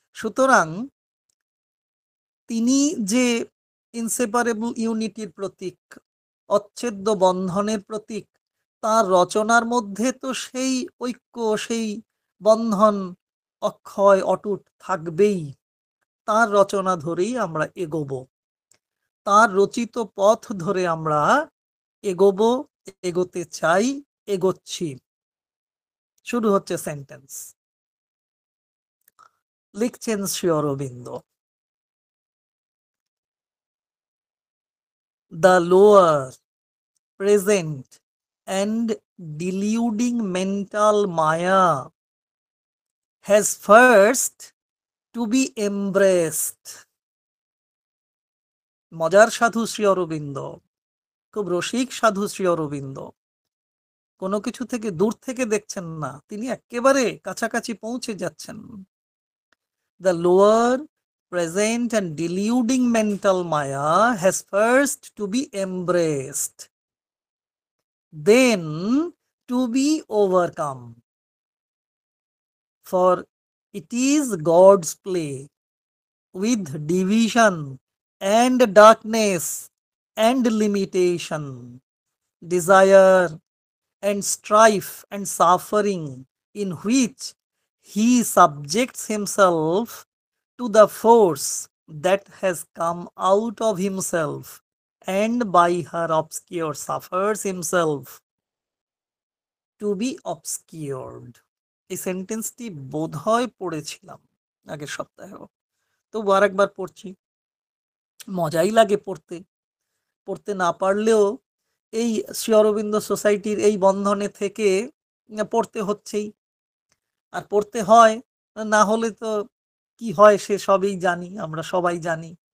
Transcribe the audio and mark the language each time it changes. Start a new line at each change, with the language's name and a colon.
Bangla: সুতরাং তিনি যে ইনসেপারেবল ইউনিটির প্রতীক, অচ্ছেদ্য বন্ধনের প্রতীক, তার রচনার মধ্যে তো সেই ঐক্য, সেই বন্ধন অক্ষয় অটুট থাকবেই। তার রচনা ধরেই আমরা এগোবো, তার রচিত পথ ধরে আমরা এগোবো, এগোতে চাই, এগোচ্ছি। শুরু হচ্ছে সেন্টেন্স। লিখছেন Shri Aurobindo,
English: the lower, present, and deluding mental Maya has first to be embraced.
Bangla: মজার সাধু শ্রী অরবিন্দ, খুব রসিক সাধু শ্রী অরবিন্দ, কোনো কিছু থেকে দূর থেকে দেখছেন না, তিনি একেবারে কাছাকাছি পৌঁছে যাচ্ছেন।
English: The lower, present, and deluding mental Maya has first to be embraced, then to be overcome. For it is God's play with division and darkness and limitation, desire and strife and suffering, in which he subjects himself to the force that has come out of himself, and by her obscure suffers himself to be obscured.
Bangla: এই সেন্টেন্সটি বোধহয় পড়েছিলাম আগের সপ্তাহেও, তবু আরেকবার পড়ছি। মজাই লাগে পড়তে, পড়তে না পারলেও এই শ্রী অরবিন্দ সোসাইটির এই বন্ধনে থেকে পড়তে হচ্ছেই, আর পড়তে হয়, না হলে তো কি হয় সে সবই জানি, আমরা সবাই জানি।